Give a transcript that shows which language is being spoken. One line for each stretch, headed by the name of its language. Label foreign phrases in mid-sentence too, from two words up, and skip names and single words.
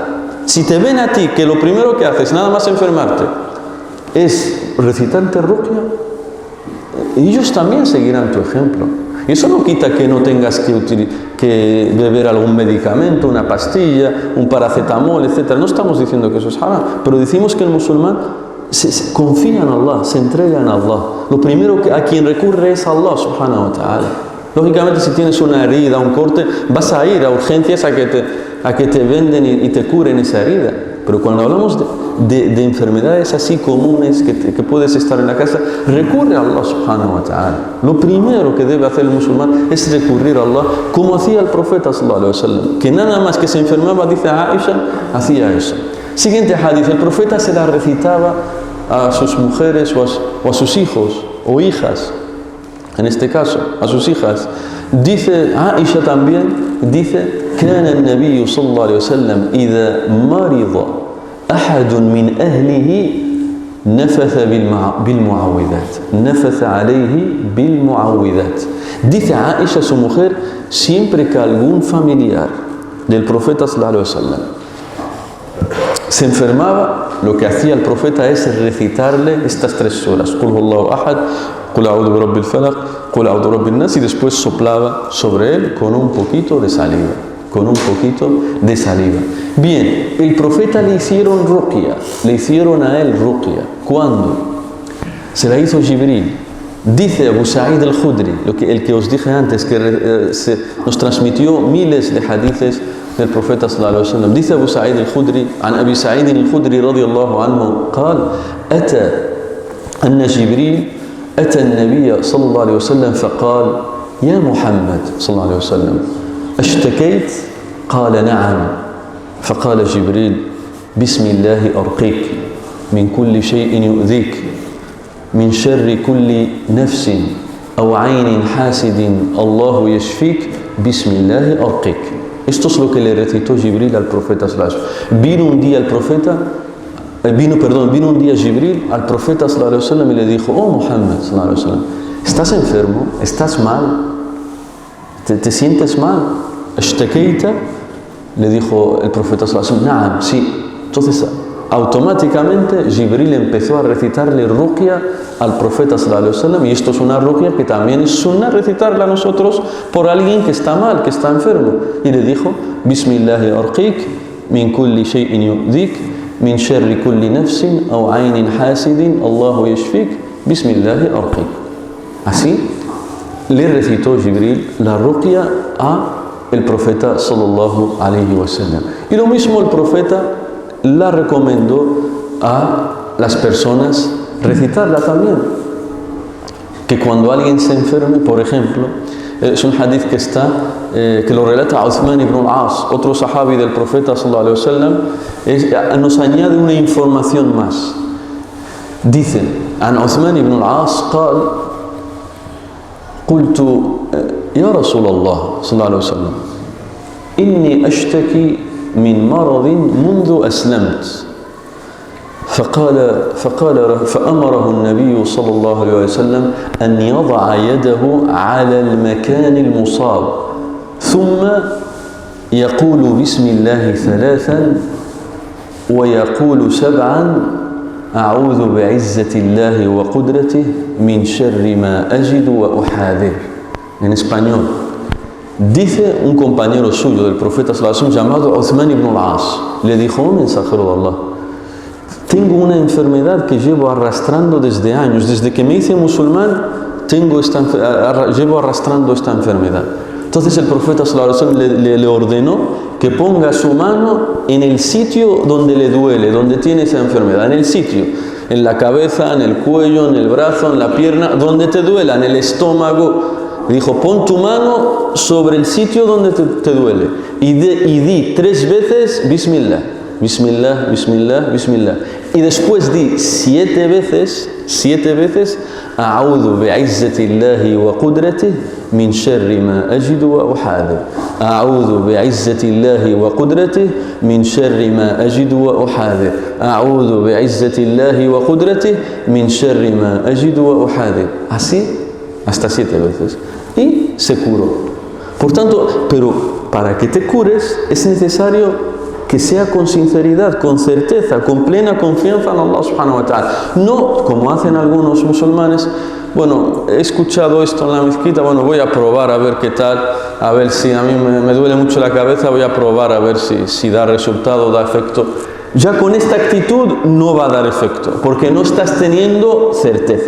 Spanish: Si te ven a ti que lo primero que haces, nada más enfermarte, es recitarte ruqya, ellos también seguirán tu ejemplo. Y eso no quita que no tengas que beber algún medicamento, una pastilla, un paracetamol, etc. No estamos diciendo que eso es haram, pero decimos que el musulmán se confía en Allah, se entrega en Allah. Lo primero a quien recurre es a Allah
Arabic: سبحانه وتعالى.
Spanish: Lógicamente, si tienes una herida, un corte, vas a ir a urgencias a que te venden y te curen esa herida. Pero cuando hablamos de enfermedades así comunes que puedes estar en la casa, recurre a Allah
Arabic: سبحانه وتعالى.
Spanish: Lo primero que debe hacer el musulmán es recurrir a Allah, como hacía el profeta
Arabic: صلى الله عليه وسلم,
Spanish: que nada más que se enfermaba, dice Aisha, hacía eso. Siguiente hadith, el profeta se la recitaba a sus mujeres o a sus hijos o hijas, en este caso, a sus hijas. Dice Aisha también, dice,
Arabic: كان النبي صلى الله عليه وسلم إذا مرض أحد من أهله نفث بالمعوذات نفث عليه بالمعوذات.
Spanish: Dice Aisha, su mujer, siempre que algún familiar del profeta
Arabic: صلى الله عليه وسلم
Spanish: se enfermaba, lo que hacía el profeta es recitarle estas 3 suras:
Arabic: قل هو الله أحد، قل أعوذ برب الفلق، قل أعوذ برب الناس,
Spanish: y después soplaba sobre él con un poquito de saliva. Con un poquito de saliva. Bien, el profeta le hicieron ruqya, le hicieron a él ruqya. ¿Cuándo? Se la hizo Jibril. Dice Abu Sa'id al-Khudri, el que os dije antes, que nos transmitió miles de hadices del profeta
Arabic: صلى الله عليه وسلم.
Spanish: Dice Abu Sa'id al-Khudri,
Arabic: عن أبي سعيد الخدري رضي الله عنه قال: أن جبريل أتى النبي صلى الله عليه وسلم فقال: يا محمد صلى الله عليه وسلم اشتكيت؟ قال: نعم. فقال جبريل: بسم الله أرقيك من كل شيء يؤذيك من شر كل نفس أو عين حاسد الله يشفيك بسم الله أرقيك.
Spanish: Esto es lo que le recitó Jibril al profeta
Arabic: صلى الله عليه وسلم.
Spanish: Vino un día Jibril al profeta
Arabic: صلى الله عليه وسلم
Spanish: y le dijo: oh Muhammad
Arabic: صلى الله عليه وسلم,
Spanish: ¿estás enfermo? ¿Estás mal? ¿Te sientes mal? ¿Ashtakeita? Le dijo el profeta
Arabic: صلى الله عليه وسلم:
Spanish: na'am, sí. Entonces automáticamente Jibril empezó a recitarle ruqya al profeta
Arabic: صلى الله عليه وسلم,
Spanish: y esto es una ruqya que también es sunna recitarla a nosotros por alguien que está mal, que está enfermo, y le dijo:
Arabic: بسم الله أرقيك من كل شيء يؤذيك من شر كل نفس أو عين حاسد الله يشفيك بسم الله أرقيك.
Spanish: Así le recitó Jibril la ruqya a el profeta
Arabic: صلى الله عليه وسلم,
Spanish: y lo mismo el profeta la recomendó a las personas recitarla también. Que cuando alguien se enferme, por ejemplo, es un hadith que está, que lo relata Uthman ibn al-As, otro sahabi del profeta
Arabic: صلى الله عليه وسلم,
Spanish: nos añade una información más. Dice,
Arabic: عن Uthman ibn al-As قال: قلت يا رسول الله صلى الله عليه وسلم إني أشتكي من مرض منذ أسلمت. فأمره النبي صلى الله عليه وسلم أن يضع يده على المكان المصاب ثم يقول بسم الله 3 ويقول 7 أعوذ بعزة الله وقدرته من شر ما أجد وأحاذر.
Spanish: En español, dice un compañero suyo del profeta
Arabic: صلى الله عليه وسلم
Spanish: llamado Uthman ibn al-As, le dijo: un mensajero de Allah, tengo una enfermedad que llevo arrastrando desde años, desde que me hice musulmán llevo arrastrando esta enfermedad. Entonces el profeta
Arabic: صلى الله عليه وسلم
Spanish: le ordenó que ponga su mano en el sitio donde le duele, donde tiene esa enfermedad, en el sitio, en la cabeza, en el cuello, en el brazo, en la pierna, donde te duela, en el estómago. Dijo: pon tu mano sobre el sitio donde te duele y di 3 veces
Arabic: بسم الله، بسم الله، بسم الله، بسم الله,
Spanish: y después di 7 veces
Arabic: أعوذ بعزة الله وقدرته من شر ما أجد وأحاذر. أعوذ بعزة الله وقدرته من شر ما أجد وأحاذر. أعوذ بعزة الله وقدرته من شر ما أجد وأحاذر.
Spanish: Así hasta 7 veces. Y se curó. Por tanto, pero para que te cures es necesario que sea con sinceridad, con certeza, con plena confianza en Allah
Arabic: سبحانه وتعالى.
Spanish: No como hacen algunos musulmanes: bueno, he escuchado esto en la mezquita, bueno, voy a probar a ver qué tal, a ver si a mí me duele mucho la cabeza, voy a probar a ver si da resultado, da efecto. Ya con esta actitud no va a dar efecto, porque no estás teniendo certeza.